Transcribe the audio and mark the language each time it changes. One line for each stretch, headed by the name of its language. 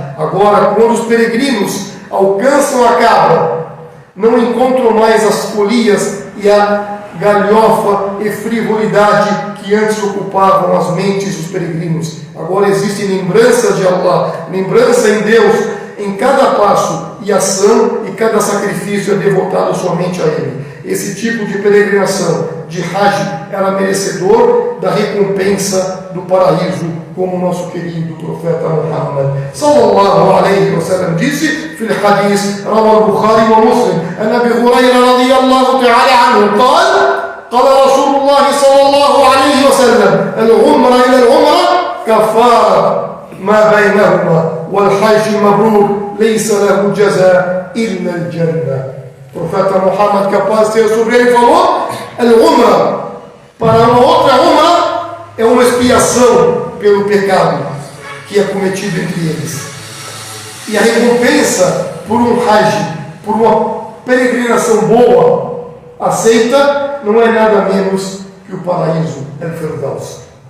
Portuguese: Agora, quando os peregrinos alcançam a Kaaba, não encontram mais as folias e a galhofa e frivolidade que antes ocupavam as mentes dos peregrinos. Agora existe lembrança de Allah, lembrança em Deus, em cada passo e ação, e cada sacrifício é devotado somente a Ele. Esse tipo de peregrinação, de Hajj, era merecedor da recompensa do paraíso, como o nosso querido profeta Muhammad sallallahu alaihi wasallam disse:
Arabic: في الحديث روى البخاري ومسلم عن ابي هريره رضي الله تعالى عنه قال رسول الله صلى الله عليه وسلم: العمره الى العمره كفاره ما بينهما والحج المبرور ليس له جزاء الا الجنه.
Portuguese: O profeta Muhammad, capaz de ter sobre ele, falou: al-umra, para uma outra umra, é uma expiação pelo pecado que é cometido entre eles. E a recompensa por um hajj, por uma peregrinação boa, aceita, não é nada menos que o paraíso, al-Firdaus.